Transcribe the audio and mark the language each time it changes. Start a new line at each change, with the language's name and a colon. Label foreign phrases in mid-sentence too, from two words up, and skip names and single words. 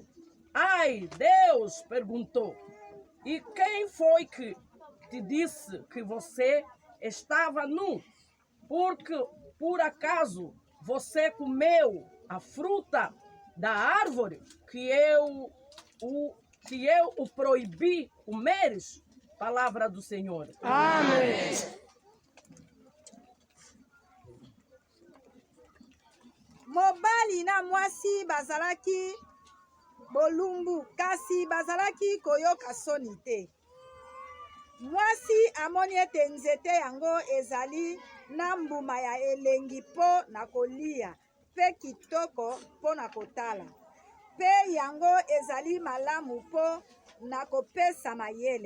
Portuguese: Ai, Deus perguntou: e quem foi que te disse que você estava nu? Porque por acaso você comeu a fruta da árvore que eu o proibi comeres? Palavra do Senhor. Amém.
Lingala: Mobali na mwasi bazalaki bolumbu kasi bazalaki koyoka soni te. Mwasi amoni ete nzete yango ezali na mbuma ya elengi mpo na kolia mpe kitoko mpo na kotala, mpe yango ezali malamu mpo na kopesa mayele.